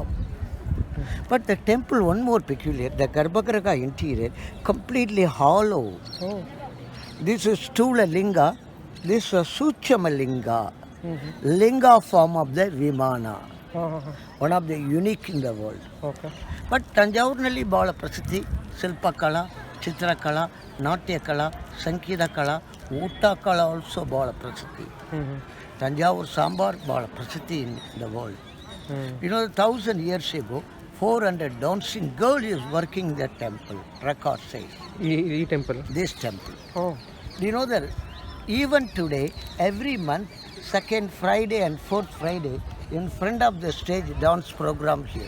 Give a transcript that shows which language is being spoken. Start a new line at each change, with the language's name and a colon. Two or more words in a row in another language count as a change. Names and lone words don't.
English: But the temple, one more peculiar, the Garbhagriha interior, completely hollow. Oh. This is Stula Linga, this is Suchama Linga, Linga form of the Vimana, one of the unique in the world. Okay.
Kannada: But ತಂಜಾವೂರಿನಲ್ಲಿ ಬಹಳ ಪ್ರಸಿದ್ಧಿ, ಶಿಲ್ಪ ಕಲಾ, ಚಿತ್ರ ಕಲಾ, ನಾಟ್ಯ ಕಲಾ, ಸಂಗೀತ ಕಲಾ, ಊಟ ಕಲಾ also ಬಹಳ ಪ್ರಸಿದ್ಧಿ. Thanjavur Sambar ಬಹಳ ಪ್ರಸಿದ್ಧಿ in the world.
English: You know, 1,000 years ago, 400 dancing girl is working in the temple, record says. Temple? This temple. Oh. Do you know that even today, every month, second Friday and fourth Friday, in front of the stage, dance program here.